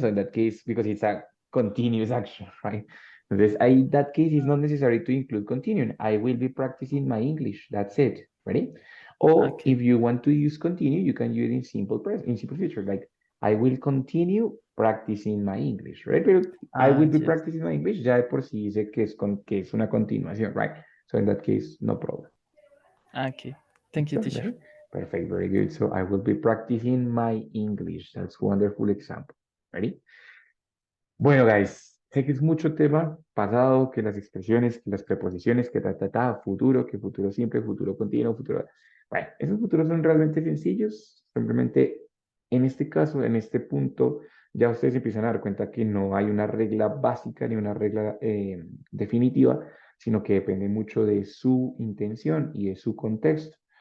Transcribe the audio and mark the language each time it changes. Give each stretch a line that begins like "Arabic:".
English: So in that case, because it's a continuous action, right? This, that case, is not necessary to include continuing. I will be practicing my English. That's it. Ready? Or Okay. if you want to use continue, you can use it in simple present, in simple future, like I will continue practicing my English, right? But I will be Yes. practicing my English,
Spanish: ya de por sí dice que es una continuación, right?
English: So in that case, no problem. Okay. Thank you, So, teacher. right? Perfect, very good. So I will be practicing my English. That's wonderful example. Ready?
Spanish: Bueno, guys, sé que es mucho tema pasado, que las expresiones, que las preposiciones, que futuro, que futuro simple, futuro continuo, futuro. Bueno, esos futuros son realmente sencillos. Simplemente en este caso, en este punto, ya ustedes empiezan a dar cuenta que no hay una regla básica ni una regla definitiva, sino que depende mucho de su intención y de su contexto.